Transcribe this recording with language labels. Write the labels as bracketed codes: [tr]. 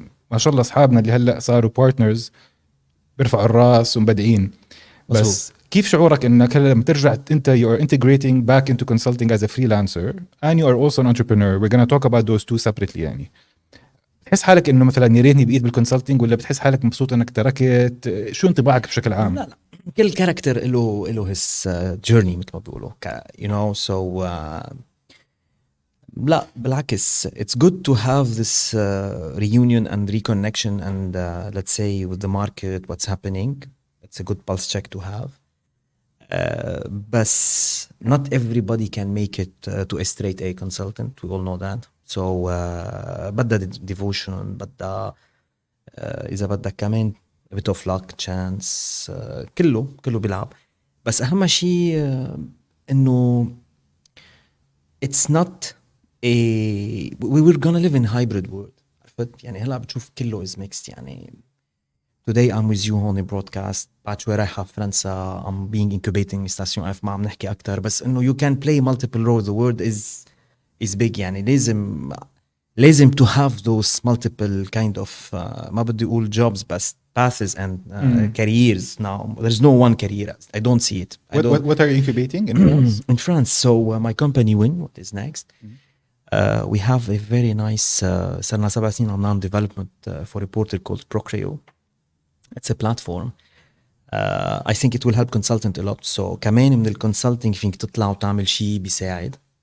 [ar] ما شاء الله أصحابنا اللي هلأ صاروا بارتنرز بيرفعوا الراس ومبدعين. بس كيف شعورك إنك هلأ لما ترجع أنت [en] you are integrating back into consulting as a freelancer and you are also an entrepreneur. We're going to talk about those two separately. [ar] يعني تحس حالك إنه مثلا يا ريتني بقيت بالكونسلتنج ولا بتحس حالك مبسوط إنك تركت؟ شو انطباعك بشكل عام؟ لا كل كاركتر له [en] his journey [ar] مثل ما بيقولوا [en] you know so [ar] لا بالعكس [en] it's good to have this reunion and reconnection and let's say with the market what's happening. It's a good pulse check to have. But not everybody can make it to a straight A consultant. We all know that. So بدها devotion [ar] بدها إذا بدك كمان [en] a bit of luck chance. [ar] كله بيلعب. بس أهم شيء إنه [en] it's not we're gonna live in hybrid world. [ar] عرفت يعني هلا بتشوف كله [en] is mixed. [ar] يعني [en] today I'm with you [ar] هون broadcast بعد شوي رايحة فرنسا [en] I'm being incubating [ar] ستاسيون اف ما عم نحكي أكتر بس إنه [en] you can play multiple roles. The world is big. [ar] يعني لازم [en] to have those multiple kind of [ar] ما بدي أقول [en] jobs بس paths and careers. Now there's no one career. I don't see it. What are you incubating in France? In France. So my company Win, what is next? We have a very nice [ar] صرنا 7 سنين عم نعمل [en] development for a portal called Procreo. It's a platform. I think it will help consultant a lot. [ar] So كمان من الconsulting فيك تطلع وتعمل شيء بيساعد.